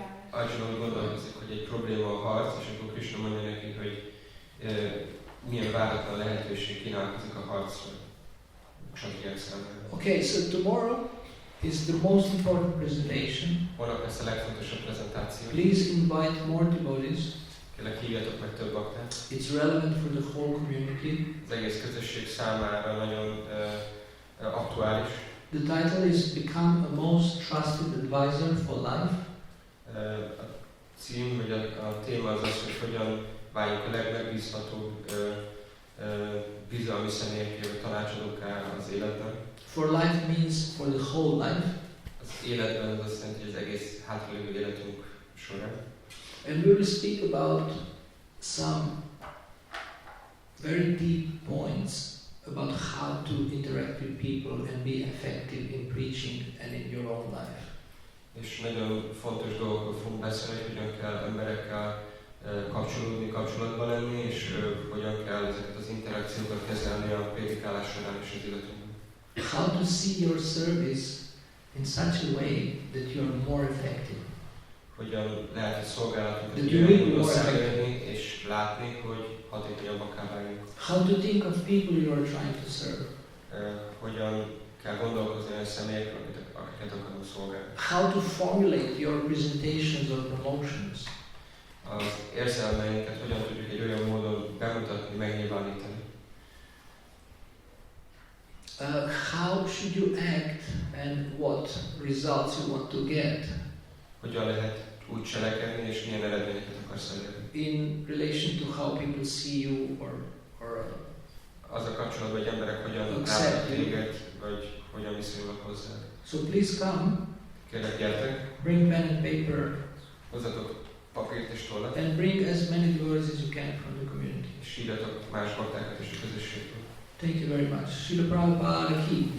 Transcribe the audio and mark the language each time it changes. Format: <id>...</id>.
<hu>Arjuna úgy gondolkozik, hogy egy probléma a harc, és akkor Krishna mondja neki, hogy milyen váratlan lehetőség kínálkozik a harcra. Kshatriyák számára.</hu> <en>Okay, so tomorrow is the most important presentation.</en> <hu>Holnap lesz a legfontosabb prezentáció.</hu> <en>Please invite more devotees.</en> <hu>Kérlek, hívjatok meg több baktát.</hu> <en>It's relevant for the whole community.</en> <hu>Az egész közösség számára nagyon aktuális.</hu> <en>The title is Become a Most Trusted Advisor for Life.</en> <hu>A cím, vagy a téma az az, hogy hogyan váljunk a legmegbízhatóbb bizalmi személyekké, vagy tanácsadókká az életben.</hu> <en>For life means for the whole life.</en> <hu>Az életben az azt jelenti, hogy az egész hátralévő életünk során.</hu> <en>And we will speak about some very deep points about how to interact with people and be effective in preaching and in your own life.</en> <hu>És nagyon fontos dolgokról fogunk beszélni, hogy hogyan kell emberekkel kapcsolódni, kapcsolatban lenni, és hogyan kell ezeket az interakciókat kezelni a prédikálás során és az életünkben.</hu> <en>How to see your service in such a way that you are more effective.</en> <hu>Hogyan lehet a szolgálatunkat</hu> <en>That you really more</en> <hu>szemlélni és látni, hogy hatékonyabbakká váljunk.</hu> <en>How to think of people you are trying to serve.</en> <hu>Hogyan kell gondolkozni olyan személyekről, akiket akarunk szolgálni.</hu> <en>How to formulate your presentations or promotions.</en> <hu>Az érzelmeinket hogyan tudjuk egy olyan módon bemutatni, megnyilvánítani.</hu> <en>How should you act and what results you want to get</en> <hu>Hogyan lehet úgy cselekedni, és milyen eredményeket akarsz elérni.</hu> <en>in relation to how people see you or</en> <hu>Az a kapcsolatban, hogy emberek hogyan</hu> <en>Accept</en> <hu>látnak</hu> <en>you.</en> <hu>téged, vagy hogyan viszonyulnak hozzá.</hu> <en>So please come,</en> <hu>Kérlek, gyertek,</hu> <en>bring pen and paper,</en> <hu>hozzatok papírt és tollat,</hu> <en>and bring as many words as you can from the community.</en> <hu>és írjatok más baktákat is a közösségből.</hu> <en>Thank you very much. Srila Prabhupada ki.</en>